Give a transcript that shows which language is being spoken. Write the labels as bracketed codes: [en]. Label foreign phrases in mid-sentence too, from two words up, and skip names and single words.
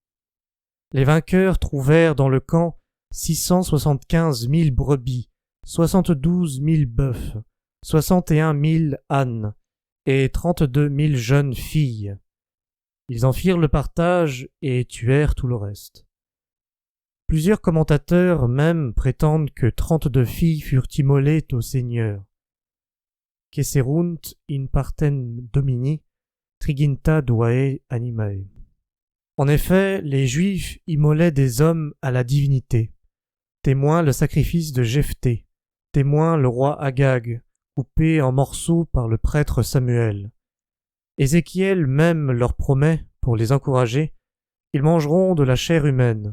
[fr] Les vainqueurs trouvèrent dans le camp 675 000 brebis, 72 000 bœufs, 61 000 ânes, et 32 000 jeunes filles. Ils en firent le partage et tuèrent tout le reste. Plusieurs commentateurs même prétendent que 32 filles furent immolées au Seigneur. [la] Queserunt in partem domini, triginta duae animae. [fr] En effet, les Juifs immolaient des hommes à la divinité. Témoin le sacrifice de Jephthé, témoin le roi Agag, coupé en morceaux par le prêtre Samuel. Ézéchiel même leur promet, pour les encourager, ils mangeront de la chair humaine.